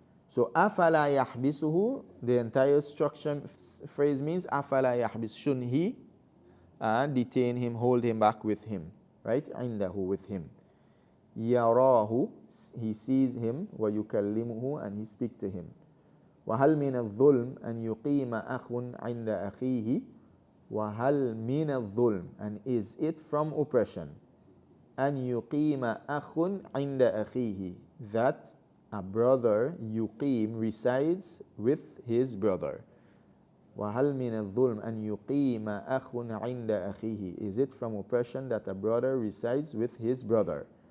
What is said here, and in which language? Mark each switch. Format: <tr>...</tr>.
<en>So afala yahbisuhu, the entire structure phrase means afala yahbis, shouldn't he detain him, hold him back with him, right? Indahu, with him. Yarahu, he sees him, wa yukallimuhu, and he speak to him.</en> <ar>وهل من الظلم أن يقيم أخ عند أخيه. وهل من الظلم,</ar> <en>and is it from oppression,</en> <ar>أن يقيم أخ عند أخيه,</ar> <en>that a brother</en> <ar>يقيم</ar> <en>resides with his brother.</en> <ar>وهل من الظلم أن يقيم أخ عند أخيه,</ar> <en>is it from oppression that a brother resides with his brother.</en>